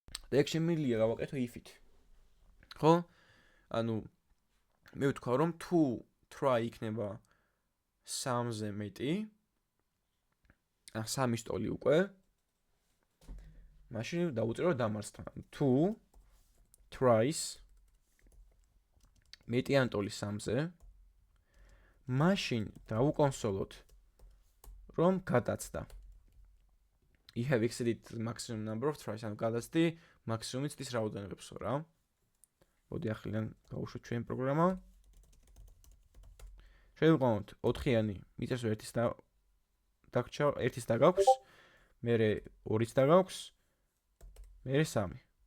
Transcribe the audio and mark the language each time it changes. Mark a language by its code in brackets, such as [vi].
[ka] და ეგ შემიძლია გავაკეთო if-ით. ხო? ანუ მე ვთქვა რომ თუ try იქნება 3-ზე მეტი, ან 3 ტოლი უკვე, მაშინ დავუწერო დამარცხდა. თუ tries მეტი ან ტოლი 3-ზე, მაშინ დავუკონსოლოთ რომ გადაცდა. [en] You have exceeded the maximum number of tries. [ka] ანუ გადაცდი მაქსიმუმი ცდის რაოდენობებსო რა. მოდი ახლა გავუშვათ ჩვენ პროგრამა. შევიყვანოთ 4-იანი, მიწერს 1-ის და დაგჭა 1-ის და გაქვს, მერე 2-ის და გაქვს, მერე 3.